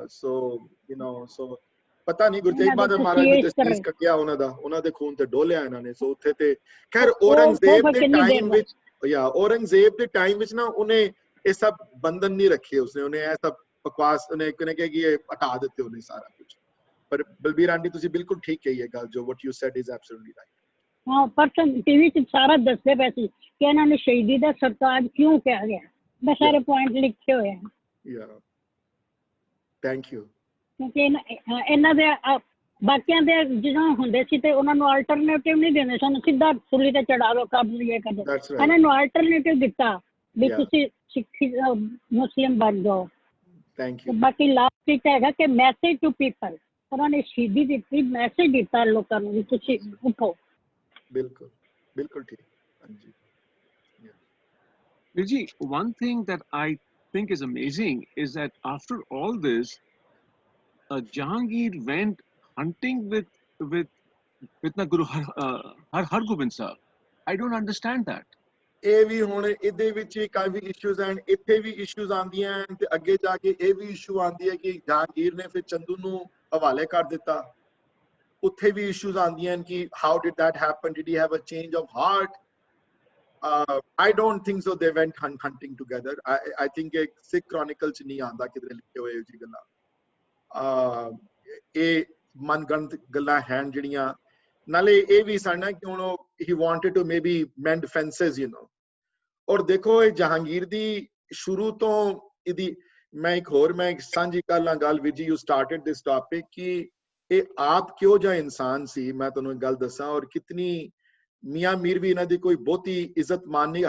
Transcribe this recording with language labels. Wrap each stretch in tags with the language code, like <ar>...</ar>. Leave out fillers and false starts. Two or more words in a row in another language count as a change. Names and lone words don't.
<pa>ਸੋ ਪਤਾ ਨਹੀਂ ਗੁਰੂ ਤੇਗ ਬਹਾਦਰ ਮਹਾਰਾਜ ਨੇ ਤਸਦੀਕ ਕੱਟਿਆ ਉਹਨਾਂ ਦੇ ਖੂਨ ਤੇ ਡੋਲਿਆ ਇਹਨਾਂ ਨੇ. ਸੋ ਉੱਥੇ ਤੇ ਖੈਰ ਔਰੰਗਜ਼ੇਬ ਦੇ ਟਾਈਮ ਵਿੱਚ ਨਾ ਉਹਨੇ ਇਹ ਸਭ ਬੰਧਨ ਨਹੀਂ ਰੱਖੇ. ਉਹਨੇ ਇਹ ਸਭ ਬਕਵਾਸ ਉਹਨੇ ਕਿਹਾ ਕਿ ਇਹ ਹਟਾ ਦਿੱਤੇ ਉਹਨੇ ਸਾਰਾ ਕੁਝ. ਪਰ ਬਲਬੀਰ ਆਂਟੀ ਤੁਸੀਂ ਬਿਲਕੁਲ ਠੀਕ ਕਹੀ ਹੈ ਗੱਲ, ਜੋ</pa> <en>what you said is absolutely right.</en> <pa>ਹਾਂ, ਪਰਸਨ ਟੀਵੀ 'ਚ ਸਾਰਾ ਦੱਸਦੇ ਪਏ ਸੀ ਕਿ ਇਹਨਾਂ ਨੇ ਸ਼ਹੀਦੀ ਦਾ ਸਰਤਾਜ ਕਿਉਂ ਕਿਹਾ ਗਿਆ. ਮੈਂ ਸਾਰੇ ਪੁਆਇੰਟ ਲਿਖੇ ਹੋਏ ਹਨ.</pa> <en>thank you.</en> <pa>ਕਿਉਂਕਿ ਇਹਨਾਂ ਦੇ ਬਾਕੀਆਂ ਦੇ ਜਦੋਂ ਹੁੰਦੇ ਸੀ ਤੇ ਉਹਨਾਂ ਨੂੰ ਆਲਟਰਨੇਟਿਵ ਨਹੀਂ ਦਿੰਦੇ ਸਨ, ਸਿੱਧਾ ਸੂਲੀ ਤੇ ਚੜਾ ਲਓ ਕਬਜ਼ ਇਹ ਕਰਦੇ. ਇਹਨਾਂ ਨੂੰ ਆਲਟਰਨੇਟਿਵ ਦਿੱਤਾ ਵੀ ਤੁਸੀਂ ਸਿੱਖੀ ਮੁਸਲਿਮ ਬਣ ਜਾਓ. ਬਾਕੀ ਲਾਸਟ ਵਿੱਚ ਹੈਗਾ ਕਿ</pa> <en>message to people,</en> <pa>ਉਹਨਾਂ ਨੇ ਸ਼ਹੀਦੀ ਦਿੱਤੀ, ਮੈਸੇਜ ਦਿੱਤਾ ਲੋਕਾਂ ਨੂੰ ਵੀ ਤੁਸੀਂ ਉੱਠੋ. ਬਿਲਕੁਲ ਬਿਲਕੁਲ ਠੀਕ. ਹਾਂਜੀ Viji,</pa> <en>one thing that I think is amazing is that after all this, Jahangir went hunting with na Guru Har Gobind Sahib. I don't understand that.</en> <pa>ਇਹ ਵੀ ਹੁਣ ਇਹਦੇ ਵਿੱਚ ਕਾਫੀ ਇਸ਼ੂਜ਼ ਹਨ, ਇੱਥੇ ਵੀ ਇਸ਼ੂਜ਼ ਆਉਂਦੀਆਂ ਹਨ ਤੇ ਅੱਗੇ ਜਾ ਕੇ ਇਹ ਵੀ ਇਸ਼ੂ ਆਉਂਦੀ ਹੈ ਕਿ ਜਹਾਂਗੀਰ ਨੇ ਫਿਰ ਚੰਦੂ ਨੂੰ ਹਵਾਲੇ ਕਰ ਦਿੱਤਾ. ਉੱਥੇ ਵੀ ਇਸ਼ੂਜ਼ ਆਉਂਦੀਆਂ ਹਨ ਕਿ</pa> <en>how did that happen? Did he have a change of heart? I don't think so. They went hunting together. I think</en> <pa>Sikh Chronicle ਚ ਨਹੀਂ ਆਉਂਦਾ ਕਿਧਰੇ ਲਿਖੇ ਹੋਏ ਜੀ ਗੱਲਾਂ. ਇਹ ਮਨਗਣਤ ਗੱਲਾਂ ਹਨ ਜਿਹੜੀਆਂ. ਨਾਲੇ ਇਹ ਵੀ ਸਾਡਾ ਕਿ ਹੁਣ</pa> <en>he wanted to maybe mend fences,</en> <pa>ਔਰ ਦੇਖੋ ਇਹ ਜਹਾਂਗੀਰ ਦੀ ਸ਼ੁਰੂ ਤੋਂ ਇਹਦੀ ਮੈਂ ਸਾਂਝੀ ਕਰ ਲਾਂ ਗੱਲ ਵੀਰ ਜੀ.</pa> <en>you started this topic</en> <pa>ਕਿ ਇਹ ਆਪ ਕਿਹੋ ਜਿਹਾ ਇਨਸਾਨ ਸੀ. ਮੈਂ ਤੁਹਾਨੂੰ ਇੱਕ ਗੱਲ ਦੱਸਾਂ, ਔਰ ਕਿਤਨੀ ਮੀਆਂ ਮੀਰ ਵੀ ਇਹਨਾਂ ਦੀ ਕੋਈ ਬਹੁਤੀ ਇੱਜ਼ਤ ਮਾਨ ਨਹੀਂ.</pa>